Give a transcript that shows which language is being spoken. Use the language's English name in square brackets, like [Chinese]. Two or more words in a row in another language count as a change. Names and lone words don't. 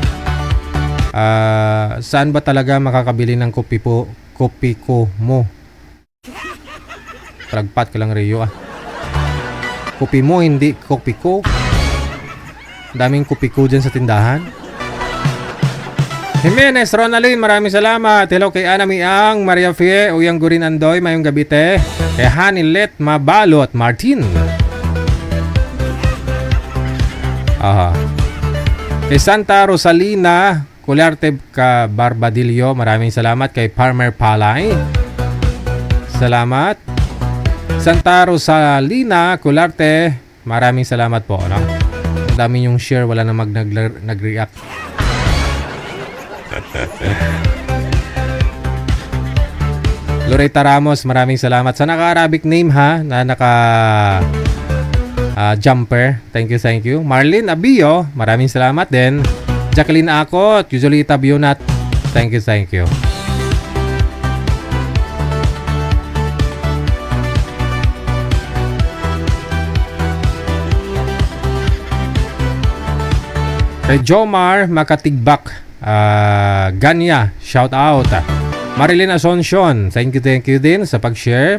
[Filipino] Saan ba talaga makakabili ng kopi ko mo? Palagpat ka lang, Rio, Kopi mo, hindi kopi ko. Daming kopi ko dyan sa tindahan. Jimenez Ronaldin, maraming salamat. Hello kay Ana Miang, Maria Fie, Uyang Gurin Andoy, mayong gabite. Kay Hanilet Mabalot Martin. Kay Santa Rosalina Cularte ka Barbadillo, maraming salamat. Kay Farmer Palay, salamat. Santa Rosalina Cularte, maraming salamat po, no? Ang dami yung share, wala na nag-react. Loretta Ramos, maraming salamat. Sa naka-Arabic name, ha, na naka-jumper. [English] Thank you. [Filipino] Marlene Abio, maraming salamat din. Jacqueline Akot, Yuzolita Bionat, [English] thank you. [Filipino] Kay Jomar Makatigbak, Ganya, [English] shout out. [Filipino] Marilyn Asuncion, [English] thank you [Filipino] din sa pag-share.